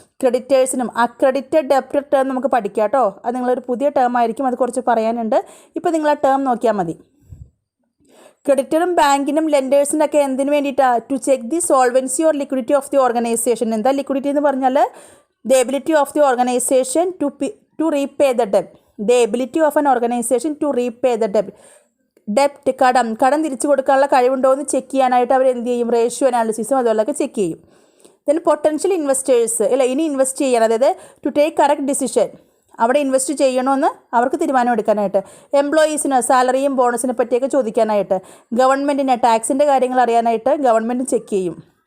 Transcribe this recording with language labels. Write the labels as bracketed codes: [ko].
[ml] ക്രെഡിറ്റേഴ്സിനും അക്രെഡിറ്റഡ് debtor term നമുക്ക് പഠിക്കാം കേട്ടോ. അത് നിങ്ങളൊരു പുതിയ ടേം ആയിരിക്കും, അത് കുറച്ച് പറയാനുണ്ട്. ഇപ്പോൾ നിങ്ങൾ ആ ടേം നോക്കിയാൽ മതി. ക്രെഡിറ്ററും ബാങ്കിനും ലെൻഡേഴ്സിനൊക്കെ എന്തിനു വേണ്ടിയിട്ടാണ്? [en] To check the solvency or liquidity of the organization. [ml] എന്താ ലിക്വിഡിറ്റി എന്ന് പറഞ്ഞാൽ? [en] The ability of the organisation to repay the ഡെപ്റ്റ്. The ability of an organization to repay the debt. [ml] കടം തിരിച്ചു കൊടുക്കാനുള്ള കഴിവുണ്ടോ എന്ന് ചെക്ക് ചെയ്യാനായിട്ട് അവർ എന്ത് ചെയ്യും? റേഷ്യോ അനാലിസിസും അതുപോലൊക്കെ ചെക്ക് ചെയ്യും. [en] then potential investors, [ml] അല്ല ഇനി ഇൻവെസ്റ്റ് ചെയ്യണം, അതായത് [en] to take correct decision, [ml] അവിടെ ഇൻവെസ്റ്റ് ചെയ്യണമെന്ന് അവർക്ക് തീരുമാനം എടുക്കാനായിട്ട്. എംപ്ലോയീസിന് സാലറിയും ബോണസിനെ പറ്റിയൊക്കെ ചോദിക്കാനായിട്ട്. ഗവൺമെൻറ്റിന് ടാക്സിൻ്റെ കാര്യങ്ങൾ അറിയാനായിട്ട് ഗവൺമെൻറ് ചെക്ക് ചെയ്യും.